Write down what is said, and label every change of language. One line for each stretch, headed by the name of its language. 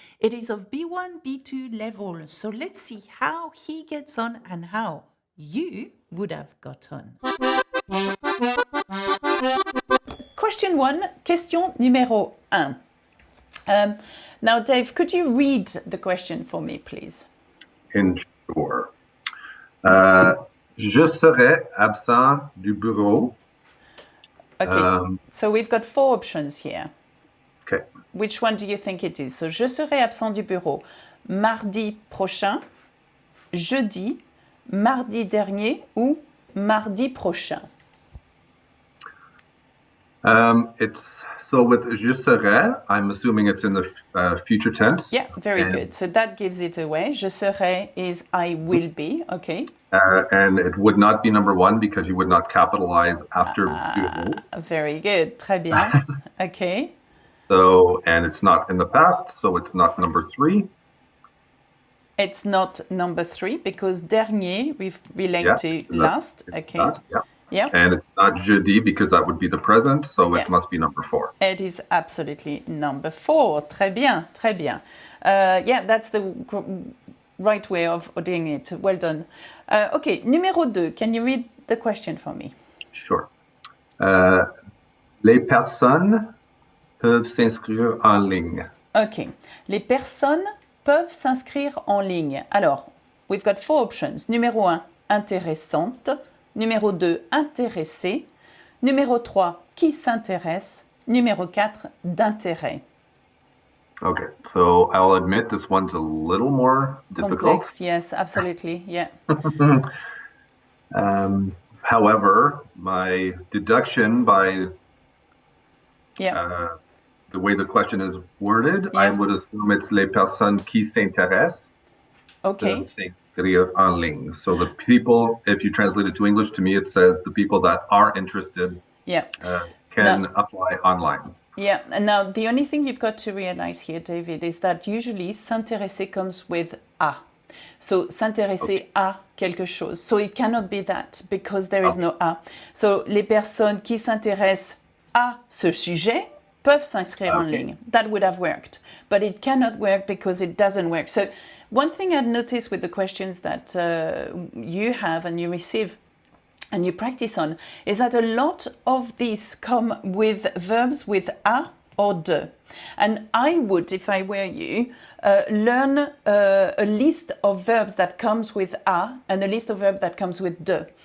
English: It is of B1, B2 level, so let's see how he gets on and how you would have got on. Question numéro 1. Now, Dave, could you read the question for me, please? Sure.
French: Je serai absent du bureau.
English: Okay, so we've got 4 options here. Okay. Which one do you think it is?
French: So, je serai absent du bureau mardi prochain, jeudi, mardi dernier ou mardi prochain.
English: It's so with
French: je serai,
English: I'm assuming it's in the future tense. Yeah, very good. So that gives it away.
French: Je serai
English: is I will be, okay. And it would not be number 1 because you would not capitalize after bureau. Very good.
French: Très bien.
English: Okay. So, and it's not in the past, so it's not number 3. It's not number 3 because dernier we relate to last. Okay. Last, yeah. Yeah. And it's not jeudi because that would be the present, so it must be number 4. It is absolutely number 4.
French: Très bien, très bien.
English: Yeah, that's the right way of doing it. Well done. Okay, numéro 2. Can you read the question for me? Sure.
French: Les personnes peuvent s'inscrire en ligne.
English: Okay.
French: Les personnes peuvent s'inscrire en ligne.
English: Alors, we've got 4 options. Numéro 1, intéressante.
French: Numéro 2, intéressé. Numéro 3, qui s'intéresse. Numéro 4, d'intérêt.
English: Okay, so I'll admit this one's a little more difficult. Complex, yes, absolutely, yeah. However, my deduction by the way the question is worded, I would assume it's
French: les personnes qui s'intéressent.
English: Okay.
French: S'inscrire en ligne.
English: So the people, if you translate it to English, to me it says the people that are interested can apply online. Yeah, and now the only thing you've got to realize here, David, is that usually s'intéresser comes with a.
French: So s'intéresser à quelque chose.
English: So it cannot be that because there is no a.
French: So les personnes qui s'intéressent à ce sujet peuvent s'inscrire en ligne.
English: That would have worked, but it cannot work because it doesn't work. So one thing I'd noticed with the questions that you have and you receive and you practice on is that a lot of these come with verbs with a or de. And I would, if I were you, learn a list of verbs that comes with a and a list of verbs that comes with de.